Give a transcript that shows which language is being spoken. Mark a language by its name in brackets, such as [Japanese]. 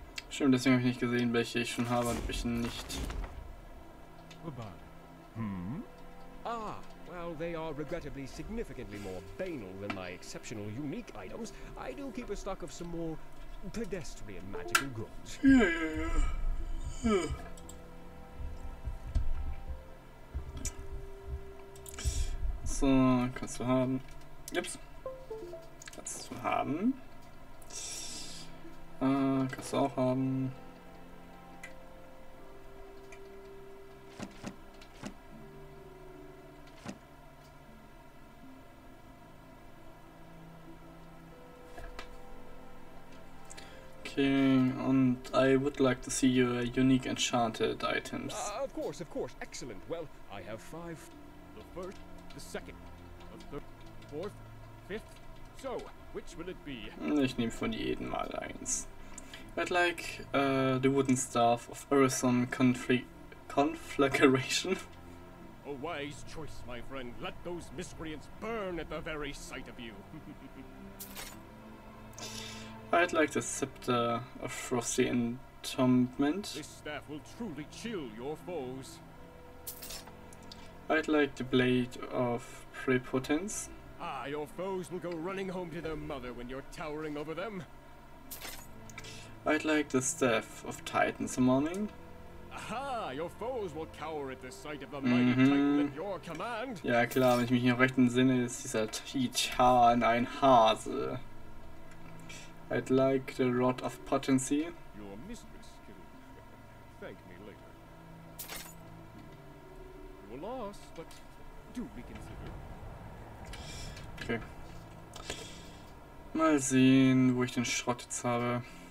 [German] Stimmt, deswegen habe ich nicht gesehen, welche ich schon habe und welche nicht. [English] Ah, well, they are regrettably significantly more banal than my exceptional unique items. I do keep a stock of some more pedestrian magical goods. [German] Ja. So, kannst du haben. Ups. Kannst du haben. Kannst du auch haben. [English] Okay, und I would like to see your unique enchanted items. Of course, excellent. Well, I have 5. The first, the second, the third, fourth, fifth. So, which will it be? [German] Ich nehme von jedem mal eins. [English] I'd like the wooden staff of Urson conflagration. A wise choice, my friend. Let those miscreants burn at the very sight of you. I'd like the scepter of frosty entombment. This staff will truly chill your foes. I'd like the blade of prepotence. Ah, your foes will go running home to their mother when you're towering over them. I'd like the staff of Titan summoning. Aha, your foes will cower at the sight of the mighty Titan at your command. [German] Ja klar, wenn ich mich noch recht entsinne, ist dieser Titan ein Hase. [English] I'd like the Rod of Potency. Your mistress can thank me later. You were lost, but do reconsider. Okay. [German] Mal sehen, wo ich den Schrott jetzt habe.